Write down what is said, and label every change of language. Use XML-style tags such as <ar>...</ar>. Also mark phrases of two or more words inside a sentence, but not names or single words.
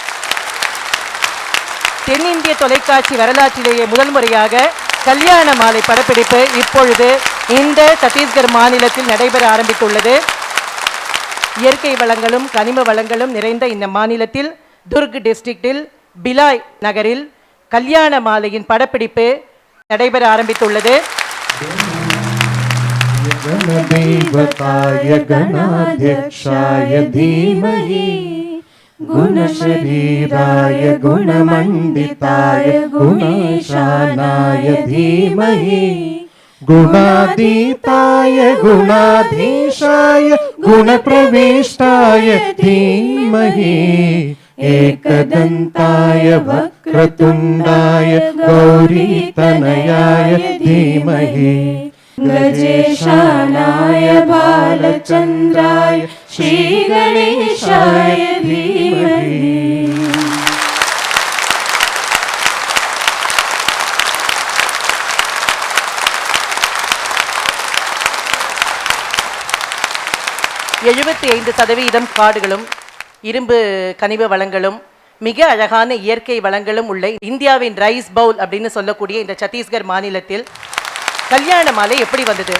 <ta>தென்னிந்திய தொலைக்காட்சி வரலாற்றிலேயே முதல் முறையாக கல்யாண மாலை படப்பிடிப்பு இப்பொழுது இந்த சத்தீஸ்கர் மாநிலத்தில் நடைபெற ஆரம்பித்துள்ளது. இயற்கை வளங்களும் கனிம வளங்களும் நிறைந்த இந்த மாநிலத்தில் துர்க் டிஸ்ட்ரிக்டில் பிலாய் நகரில் கல்யாண மாலையின் படப்பிடிப்பு நடைபெற ஆரம்பித்துள்ளது.</ta> <sa>गणदेवताय गणाध्यक्षाय धीमहि गुणशरीराय गुणमण्डिताय गुणेशानाय धीमहि गुणातीताय गुणाधीशाय गुणप्रविष्टाय धीमहि एकदन्ताय वक्रतुण्डाय गौरीतनयाय धीमहि गजेशानाय बालचन्द्राय श्रीगणेशाय धीमहि.</sa> <ta>காடுகளும் இரும்பு கனிம வளங்களும் மிக அழகான இயற்கை வளங்களும் உள்ள இந்தியாவின்</ta> <en>rice bowl</en> <ta>அப்படின்னு சொல்லக்கூடிய இந்த சத்தீஸ்கர் மாநிலத்தில் கல்யாண மாலை எப்படி வந்தது?</ta>